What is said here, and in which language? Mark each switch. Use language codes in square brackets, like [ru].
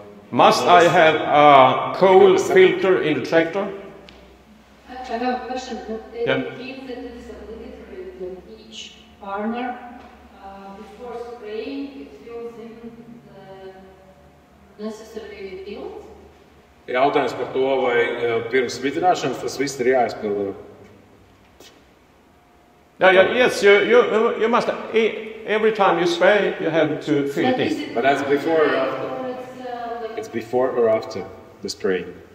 [en] Must I have a coal filter in the tractor? I have a question. Yeah. It means that it is obligatory that each farmer, before spraying, it fills in the necessary fields? [lv] Jautājums par to, vai pirms smidzināšanas tas viss ir jāizpilda. [en] Yes, you must. Every time you spray, you have to fill it in. But that's before or after? It's before or after the spraying?